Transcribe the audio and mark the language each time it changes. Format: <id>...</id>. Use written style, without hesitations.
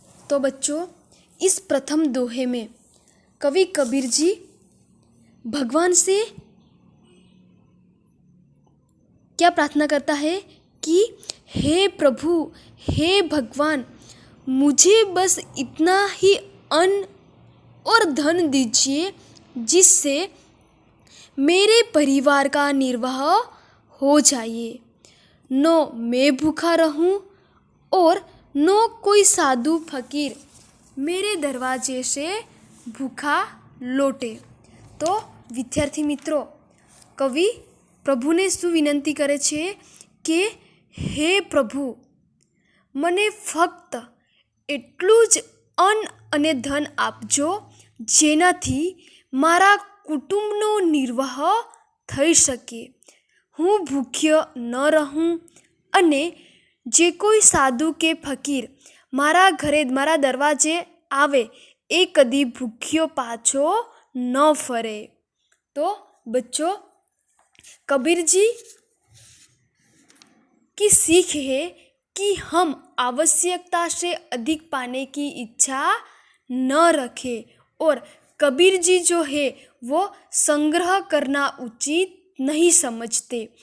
<hi>तो बच्चों, इस प्रथम दोहे में कवि कबीर जी भगवान से क्या प्रार्थना करता है कि हे प्रभु, हे भगवान, मुझे बस इतना ही अन्न और धन दीजिए जिससे मेरे परिवार का निर्वाह हो जाए। न मैं भूखा रहूं और न कोई साधु फकीर मेरे दरवाजे से भूखा लौटे। तो विद्यार्थी मित्रों, कवि</hi> <gu>પ્રભુને શું વિનંતી કરે છે કે હે પ્રભુ, મને ફક્ત એટલું જ અન્ન અને ધન આપજો જેનાથી મારા કુટુંબનો નિર્વાહ થઈ શકે, હું ભૂખ્ય ન રહું અને જે કોઈ સાધુ કે ફકીર મારા ઘરે મારા દરવાજે આવે એ કદી ભૂખ્યો પાછો ન ફરે। તો</gu> <hi>बच्चों, कबीर जी की सीख है कि हम आवश्यकता से अधिक पाने की इच्छा न रखें और कबीर जी जो है वो संग्रह करना उचित नहीं समझते।</hi>